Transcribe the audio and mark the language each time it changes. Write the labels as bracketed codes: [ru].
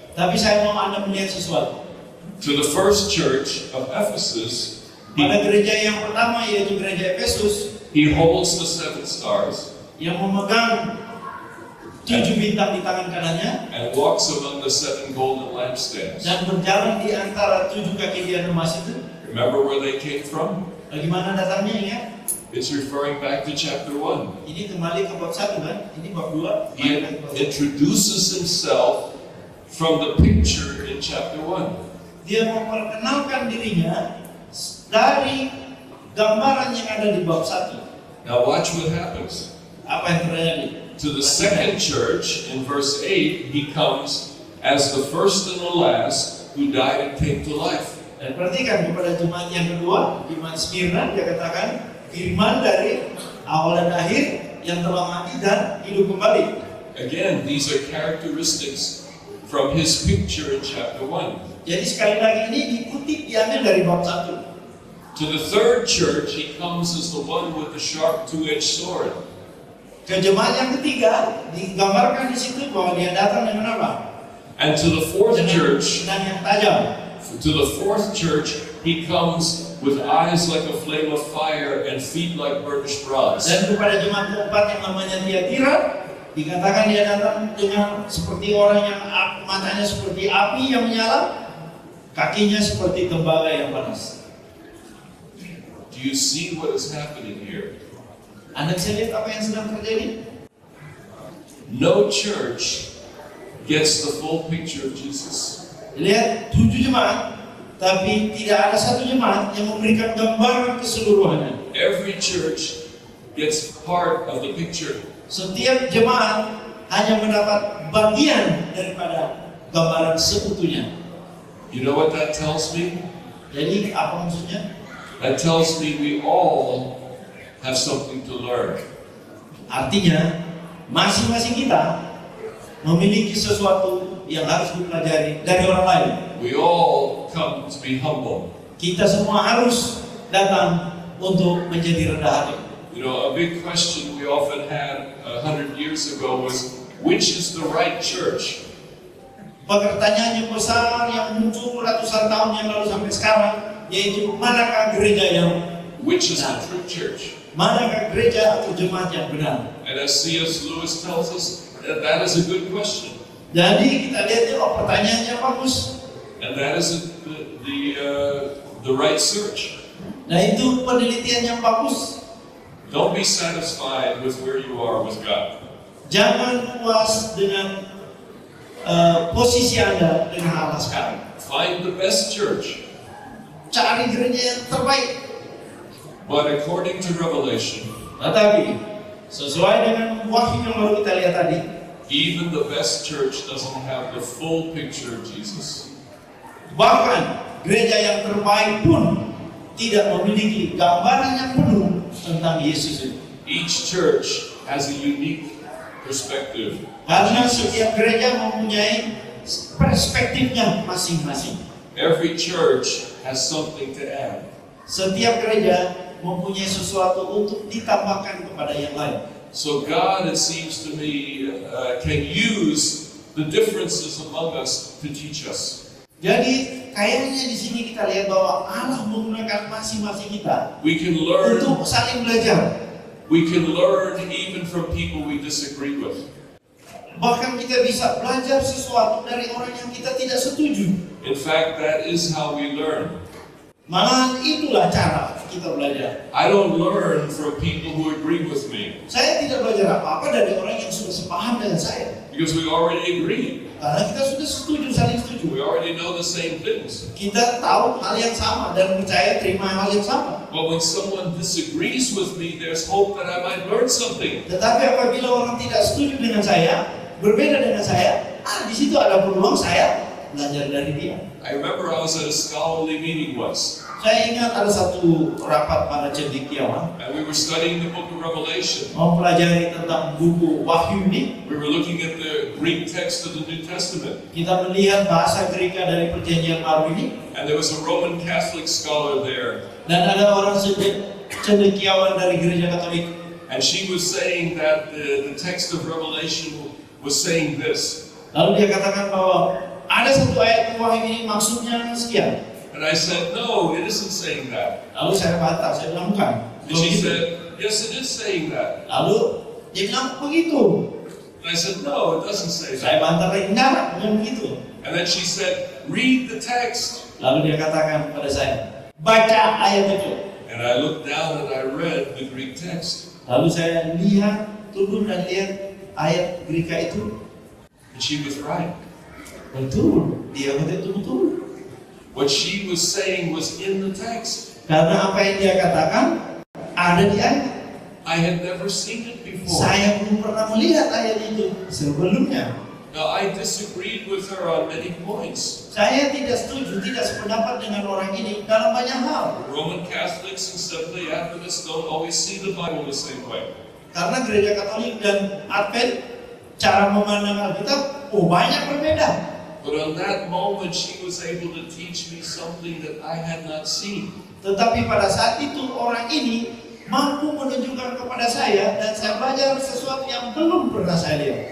[id] Tapi saya mau Anda melihat sesuatu. [en] To the first church of Ephesus, [id] Pada gereja yang pertama yaitu gereja Efesus, [en] he holds the 7 stars [id] yang memegang 7 bintang di tangan kanannya [en] and walks among the 7 golden lampstands. [id] dan berjalan di antara 7 kaki-dian emas itu. [en] Remember where they came from? [id] Bagaimana datangnya ingat? [en] It's referring back to chapter 1. [id] Ini kembali ke bab 1 kan? Ini bab 2. [en] He introduces himself from the picture in chapter 1. [id] Dia memperkenalkan dirinya dari gambaran yang ada di bab 1. [en] Now watch what happens. [id] Apa yang terjadi? [en] To the second church, in verse 8, he comes as the first and the last who died and came to life. [id] Dan perhatikan kepada jemaat yang kedua, jemaat Smyrna, dia katakan firman dari awal dan akhir yang telah mati dan hidup kembali. [en] Again, these are characteristics from his picture in chapter 1. [id] Jadi sekali lagi ini dikutip diambil dari bab 1. [en] To the third church, he comes as the one with the sharp 2-edged sword. [id] Ke jemaat yang ketiga digambarkan di situ bahwa dia datang dengan apa? [en] And to the fourth church, [id] Dengan yang tajam. [en] to the fourth church, he comes with eyes like a flame of fire and feet like burnished bronze. [id] Dan kepada jemaat keempat yang namanya Tiatira, dikatakan dia datang dengan seperti orang yang matanya seperti api yang menyala, kakinya seperti tembaga yang panas. [en] Do you see what is happening here? [id] Anda bisa lihat apa yang sedang terjadi? [en] No church gets the full picture of Jesus. [id] Lihat 7 jemaat, tapi tidak ada satu jemaat yang memberikan gambaran keseluruhannya. [en] Every church gets part of the picture. [id] Setiap jemaat hanya mendapat bagian daripada gambaran seutuhnya. [en] You know what that tells me? [id] Jadi apa maksudnya? [en] That tells me we all have something to learn. [id] Artinya masing-masing kita memiliki sesuatu yang harus dipelajari dari orang lain. [en] We all come to be humble. [id] Kita semua harus datang untuk menjadi rendah hati. [en] You know, a big question we often had 100 years ago was, which is the right church? [id] Pertanyaan yang besar yang muncul ratusan tahun yang lalu sampai sekarang, yaitu manakah gereja yang [en] Which is the true church? [id] Manakah gereja atau jemaat yang benar? [en] And as C.S. Lewis tells us, that is a good question. [id] Jadi kita lihat pertanyaannya bagus. [en] And that is the right search. [id] Nah itu penelitian yang bagus. [en] Don't be satisfied with where you are with God. [id] Jangan puas dengan posisi Anda dengan Allah sekarang. [en] Find the best church. [id] Cari gereja yang terbaik. [en] But according to Revelation, [id] tetapi sesuai dengan Wahyu yang baru kita lihat tadi, [en] even the best church doesn't have the full picture of Jesus. [id] Bahkan gereja yang terbaik pun tidak memiliki gambaran yang penuh tentang Yesus itu. [en] Each church has a unique perspective. [id] Karena setiap gereja mempunyai perspektifnya masing-masing. [en] Every church has something to add. [id] Setiap gereja mempunyai sesuatu untuk ditambahkan kepada yang lain. [en] So God, it seems to me, can use the differences among us to teach us. [id] Jadi kayaknya di sini kita lihat bahwa Allah menggunakan masing-masing kita [en] We can learn. [id] untuk saling belajar. [en] We can learn even from people we disagree with. [id] Bahkan kita bisa belajar sesuatu dari orang yang kita tidak setuju. [en] In fact, that is how we learn. [id] Malahan itulah cara kita belajar. [en] I don't learn from people who agree with me [id] Saya tidak belajar apa-apa dari orang yang sudah sepaham dengan saya. [en] because we already agree. [id] Karena kita sudah setuju, saling setuju. [en] We already know the same things. [id] Kita tahu hal yang sama dan percaya terima hal yang sama. [en] But when someone disagrees with me, there's hope that I might learn something. [id] Tetapi apabila orang tidak setuju dengan saya, berbeda dengan saya, di situ ada peluang saya belajar dari dia. [en] I remember I was at a scholarly meeting once, [id] Saya ingat ada satu rapat para cendekiawan [en] and we were studying the book of Revelation. [id] mempelajari tentang buku Wahyu ini. [en] We were looking at the Greek text of the New Testament, [id] Kita melihat bahasa Greka dari Perjanjian Baru ini, [en] and there was a Roman Catholic scholar there, [id] dan ada orang cendekiawan dari Gereja Katolik. [en] and she was saying that the text of Revelation was saying this. [id] Lalu dia katakan bahwa ada satu ayat Wahyu ini maksudnya sekian. [en] And I said, no, it isn't saying that. [id] Lalu saya bantah, saya bilang bukan. [en] And she said, yes, it is saying that. [id] Lalu dia bilang begitu. [en] And I said, no, it doesn't say [id] Saya [en] that. [id] bantah lagi, enggak, bukan begitu. [en] And then she said, read the text. [id] Lalu dia katakan kepada saya, baca ayat itu. [en] And I looked down and I read the Greek text. [id] Lalu saya lihat, turun dan lihat ayat Greka itu. [en] And she was right. [id] Betul, dia kata itu betul. [en] What she was saying was in the text. [id] Karena apa yang dia katakan ada di ayat. [en] I had never seen it before. [id] Saya belum pernah melihat ayat itu sebelumnya. [en] Now, I disagreed with her on many points. [id] Saya tidak setuju, tidak sependapat dengan orang ini dalam banyak hal. [en] Roman Catholics and Seventh-day Adventists don't always see the Bible the same way. [id] Karena gereja Katolik dan Advent cara memandang Alkitab banyak berbeda. [en] But on that moment, she was able to teach me something that I had not seen. [id] Tetapi pada saat itu orang ini mampu menunjukkan kepada saya dan saya belajar sesuatu yang belum pernah saya lihat.